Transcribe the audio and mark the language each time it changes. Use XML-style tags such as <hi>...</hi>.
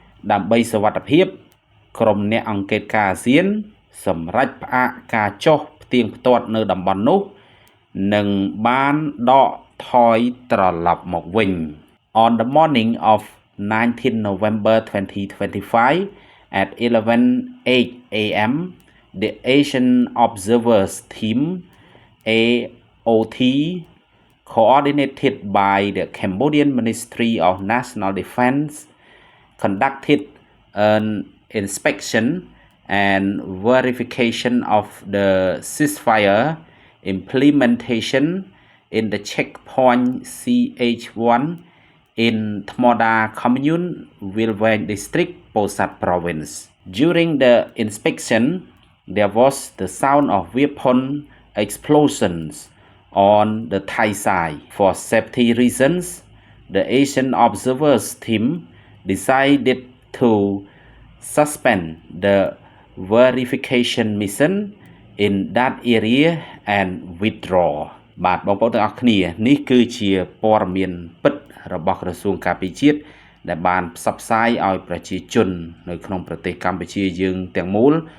<km>ដើម្បីសុវត្ថិភាពក្រុមអ្នកអង្កេតការអាស៊ានសម្រេចផ្អាកការចុះផ្ទៀងផ្ទាត់នៅតំបន់នោះនិងបានដកថយត្រឡប់មកវិញ</km> <en>On the morning of 19 November 2025 at 11:08 a.m. the Asian Observers Team AOT coordinated by the Cambodian Ministry of National Defense conducted an inspection and verification of the ceasefire implementation in the checkpoint CH1 in Thmoda Commune, Wilwang District, Posat Province. During the inspection, there was the sound of weapon explosions on the Thai side. For safety reasons, the Asian Observers Team decided to suspend the verification mission in that area and withdraw</en> <km>បាទបងប្អូនទាំងអស់គ្នានេះគឺជាព័ត៌មានពិតរបស់ក្រសួងការពារជាតិដែលបានផ្សព្វផ្សាយឲ្យប្រជាជននៅក្នុងប្រទេសកម្ពុជាយើងទាំងមូល</km>